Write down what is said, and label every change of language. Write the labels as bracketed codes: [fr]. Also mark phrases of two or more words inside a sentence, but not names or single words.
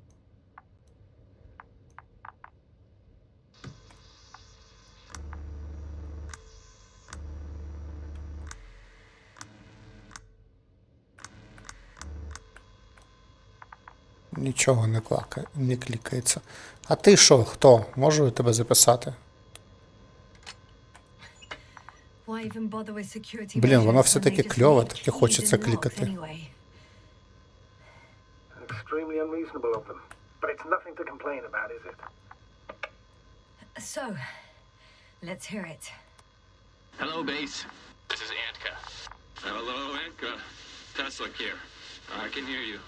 [uk] Нічого не клікається. А ти що, хто? Можу тебе записати? Блін, воно все-таки кльове, таке хочеться клікати. [en] Extremely unreasonable of them. But it's nothing to complain about, is it? So, let's hear it. Hello, base. This is Antka. Hello, Anka. Tesla here. I can hear you.